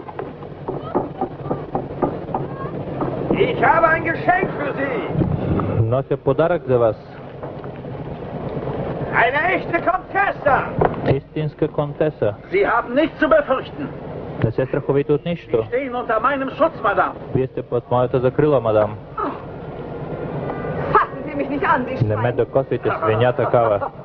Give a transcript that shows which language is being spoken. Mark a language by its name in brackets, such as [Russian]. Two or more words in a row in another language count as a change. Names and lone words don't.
[German] Ich habe ein Geschenk für Sie. [Bulgarian] Нося подарък за вас. [German] Eine echte Komtesse. [Bulgarian] Истинска контеса. [German] Sie haben nichts zu befürchten. [Bulgarian] Не се страхувайте от нищо. [German] Stehen unter meinem Schutz, Madame. [Bulgarian] Вие сте под моята закрила, мадам. [German] Fassen Sie mich nicht an, Sie [Bulgarian] Не ме [German] Schwein. [Bulgarian] докосвайте, свиня такава.